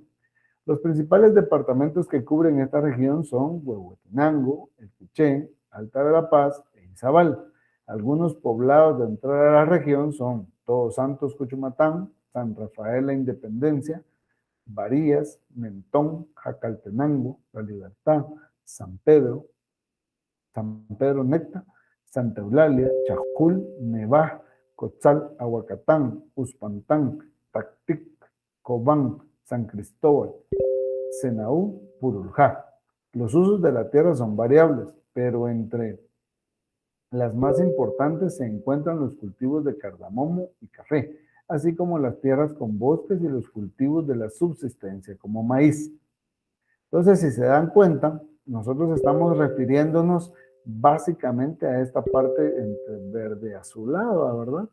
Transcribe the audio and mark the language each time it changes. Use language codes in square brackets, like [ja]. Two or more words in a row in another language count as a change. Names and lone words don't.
[es] Los principales departamentos que cubren esta región son Huehuetenango, El Quiché, Alta Verapaz e Izabal. Algunos poblados de entrada a la región son Todos Santos, Cuchumatán, San Rafael, La Independencia, Varías, Mentón, Jacaltenango, La Libertad, San Pedro Necta, Santa Eulalia, Chajul, Nevá, Cotzal, Aguacatán, Uspantán, Tactic, Cobán, San Cristóbal, Senaú, Puruljá. Los usos de la tierra son variables, pero entre las más importantes se encuentran los cultivos de cardamomo y café, así como las tierras con bosques y los cultivos de la subsistencia, como maíz. Entonces, si se dan cuenta, nosotros estamos refiriéndonos básicamente a esta parte entre verde azulado, ¿verdad?